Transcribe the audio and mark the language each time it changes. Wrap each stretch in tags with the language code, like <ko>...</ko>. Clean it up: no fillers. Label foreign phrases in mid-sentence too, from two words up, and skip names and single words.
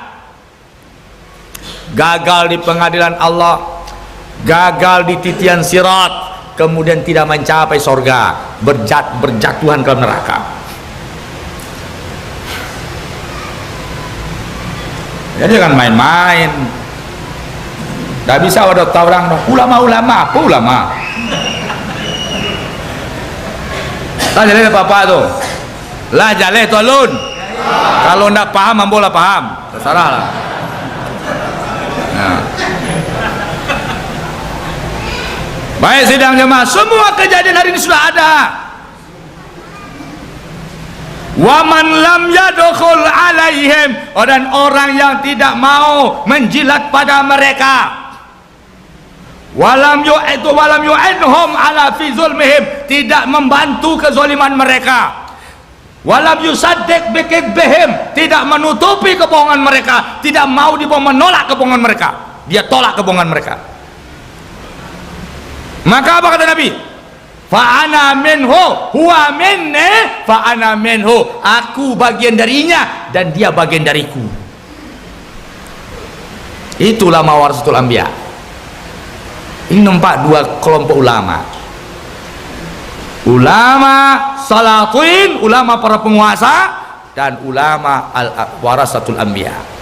<id>Gagal di pengadilan Allah, gagal di titian sirat, kemudian tidak mencapai sorga, berjatuhan ke neraka. Jadi jangan main-main. Tidak bisa ada orang ulama-ulama, apa ulama?</id> <min>Lah jale apa tuh? Lah jale tu alun. Kalau ndak paham, ambola paham. Terserah lah.</min> <id>Nah. Baik sidang jemaah, semua kejadian hari ini sudah ada.</id> <ar>Wa man lam yadkhul alaihim,</ar> <id>dan orang yang tidak mau menjilat pada mereka.</id> <ar>Walam yu'inhum ala fi zulmihim,</ar> <id>tidak membantu kezaliman mereka.</id> <ar>Walam yusaddiq bikadzbihim,</ar> <id>tidak menutupi kebohongan mereka, tidak mau menolak kebohongan mereka. Dia tolak kebohongan mereka. Maka apa kata Nabi?</id> <ar>Fa'ana minhu huwa minni fa'ana minhu,</ar> <id>aku bagian darinya dan dia bagian dariku. Itulah</id> <ar>mawarasatul anbiya.</ar> <id>Ini nampak dua kelompok ulama.</id> <ar>Ulama salatin,</ar> <id>ulama para penguasa, dan ulama</id> <ar>warasatul anbiya.</ar>